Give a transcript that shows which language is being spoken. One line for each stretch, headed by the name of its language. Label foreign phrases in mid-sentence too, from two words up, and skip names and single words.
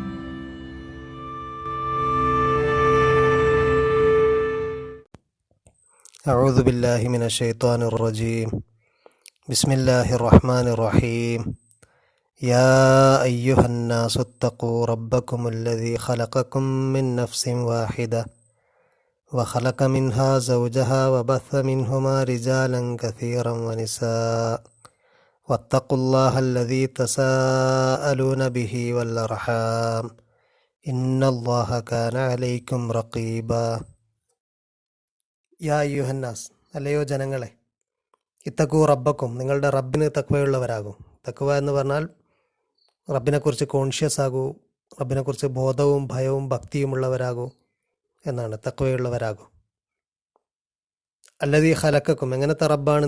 Arabic: أعوذ بالله من الشيطان الرجيم. بسم الله الرحمن الرحيم يا أيها الناس اتقوا ربكم الذي خلقكم من نفس واحدة وخلق منها زوجها وبث منهما رجالا كثيرا ونساء واتقوا الله الذي تساءلون به والأرحام إن الله كان عليكم رقيبا. يا أيها الناس,
Malayalam: അല്ലയോ ജനങ്ങളെ,
Arabic: اتقوا ربكم,
Malayalam: നിങ്ങളുടെ റബ്ബിന് തഖ്വയുള്ളവരാകൂ. തഖ്വ എന്ന് പറഞ്ഞാൽ റബ്ബിനെക്കുറിച്ച് കോൺഷ്യസ് ആകൂ, റബ്ബിനെക്കുറിച്ച് ബോധവും ഭയവും ഭക്തിയുമുള്ളവരാകൂ എന്നാണ്. തഖ്വയുള്ളവരാകും.
Arabic: الذي خلقكم,
Malayalam: എങ്ങനത്തെ റബ്ബാണ്?